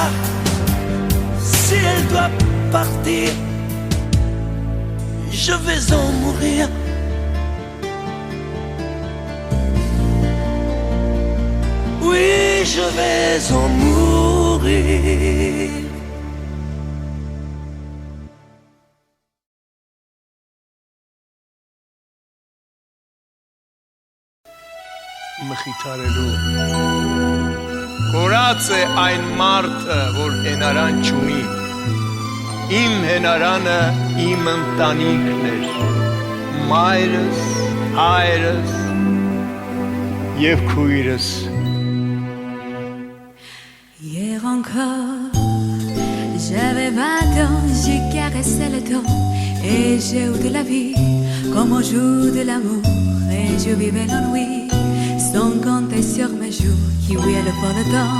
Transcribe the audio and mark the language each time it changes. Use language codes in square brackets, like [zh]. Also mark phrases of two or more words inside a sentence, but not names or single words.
[fr] Si elle doit partir, je vais en mourir. Oui, je vais en mourir. [hy] Մխիթարելու Կորած է այն մարդը, որ հենարան չունի, իմ հենարանը իմ ընտանիքն էր, մայրս, հայրս և քույրս։ [fr] Hier encore, j'avais 20 ans, j'ai caressé le temps et j'ai eu de la vie, comme on joue de l'amour et je vivais l'ennui. Sans compter sur mes jours qui oubliaient le fort temps.